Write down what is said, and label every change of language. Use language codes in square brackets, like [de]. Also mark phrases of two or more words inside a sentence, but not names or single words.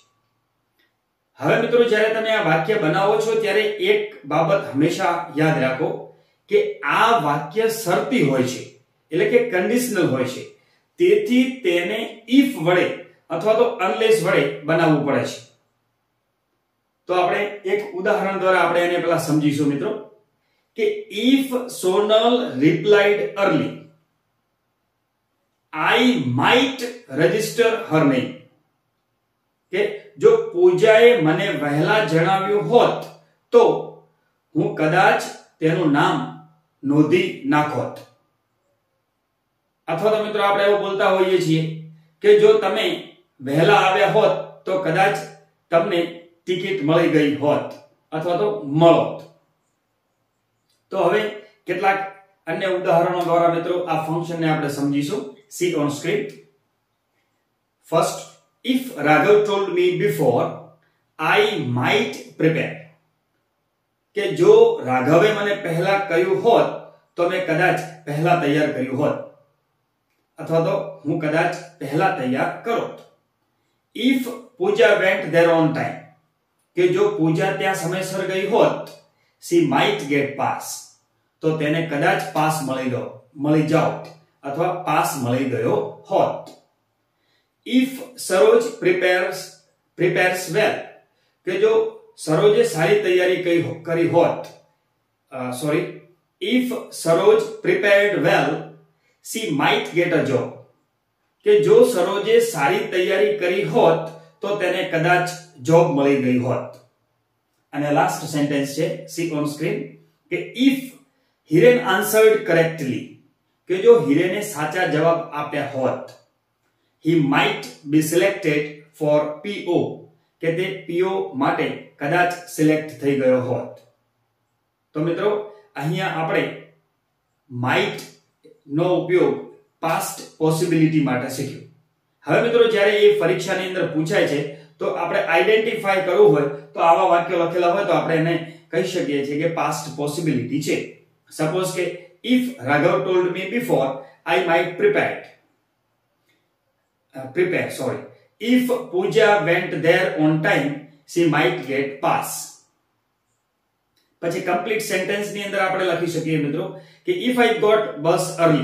[gu] હવે મિત્રો જ્યારે તમે આ વાક્ય બનાવો છો ત્યારે એક બાબત હંમેશા યાદ રાખો કે આ વાક્ય શરતી હોય છે, એટલે કે કન્ડિશનલ હોય છે. તેથી તેને if વડે અથવા તો unless વડે બનાવવું પડે છે. તો આપણે એક ઉદાહરણ દ્વારા આપણે એને પહેલા સમજીશું મિત્રો કે [en] if Sonal replied early, I might register her name. [gu] કે જો પૂજાએ મને વહેલા જણાવ્યું હોત તો હું કદાચ તેનું નામ નોંધી નાખોત. અથવા તો મિત્રો આપણે એવું બોલતા હોઈએ છીએ કે જો તમે વહેલા આવ્યા હોત તો કદાચ તમને ટિકિટ મળી ગઈ હોત અથવા તો મળોત. તો હવે કેટલાક અન્ય ઉદાહરણો દ્વારા મિત્રો આ ફંક્શનને આપણે સમજીશું. [en] See on screen. First, if Raghav told me before, I might prepare. [gu] કે જો રાઘવે મને પહેલા કહ્યું હોત તો મેં કદાચ પહેલા તૈયાર કર્યું હોત અથવા તો હું કદાચ પહેલા તૈયાર કરોત. [en] If Pooja went there on time. [gu] કે જો પૂજા ત્યાં સમયસર ગઈ હોત, [en] she might get pass. [gu] તો તેને કદાચ પાસ મળી જાત અથવા પાસ મળી ગયો હોત. [en] If Saroj prepares well. [gu] કે જો સરોજે સારી તૈયારી કરી હોત, [en] if Saroj prepared well, she might get a job. [gu] કે જો સરોજે સારી તૈયારી કરી હોત તો તેને કદાચ જોબ મળી ગઈ હોત. અને [en] last sentence [gu] છે [en] see on screen [gu] કે [en] if Hiren answered correctly. [gu] કે જો હિરેને સાચા જવાબ આપ્યા હોત, [en] he might be selected for PO. [gu] કે તે PO માટે કદાચ સિલેક્ટ થઈ ગયો હોત. તો મિત્રો અહીંયા આપણે might નો ઉપયોગ [en] past possibility [gu] માટે શીખ્યું. હવે મિત્રો જ્યારે એ પરીક્ષાની અંદર પૂછાય છે તો આપણે આઈડેન્ટિફાય કરવું હોય તો આવા વાક્યો લખેલા હોય તો આપણે એને કહી શકીએ છીએ કે [en] past possibility [gu] છે. [en] સપોઝ કે if Raghav told me before, I might prepare. If Pooja went there on time, she might get pass. [gu] પછી [en] complete sentence [gu] ની અંદર આપણે લખી શકીએ મિત્રો કે [en] if I got bus early.